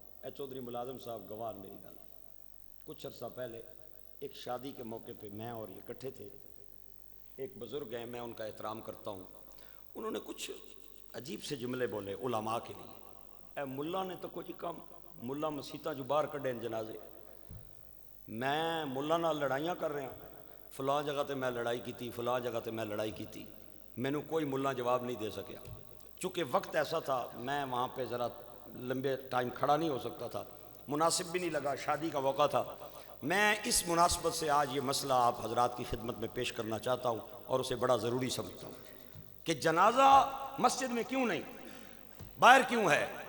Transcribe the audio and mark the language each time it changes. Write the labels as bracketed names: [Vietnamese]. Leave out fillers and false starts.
[Punjabi] اے چودھری ملازم صاحب گواہ میری گل. [Urdu] کچھ عرصہ پہلے ایک شادی کے موقع پہ میں اور یہ اکٹھے تھے. ایک بزرگ ہیں, میں ان کا احترام کرتا ہوں. انہوں نے کچھ عجیب سے جملے بولے علماء کے لیے. [Punjabi] اے ملا نے تو کچھ کم, ملا مسیطاں جو باہر کڈے جنازے. میں ملا نال لڑائیاں کر رہا, فلاں جگہ تے میں لڑائی کیتی, فلاں جگہ تے میں لڑائی کیتی. مینوں کوئی ملا جواب نہیں دے سکیا. [Urdu] چونکہ وقت ایسا تھا میں وہاں پہ ذرا لمبے ٹائم کھڑا نہیں ہو سکتا تھا, مناسب بھی نہیں لگا, شادی کا موقع تھا. میں اس مناسبت سے آج یہ مسئلہ آپ حضرات کی خدمت میں پیش کرنا چاہتا ہوں اور اسے بڑا ضروری سمجھتا ہوں کہ جنازہ مسجد میں کیوں نہیں, باہر کیوں ہے.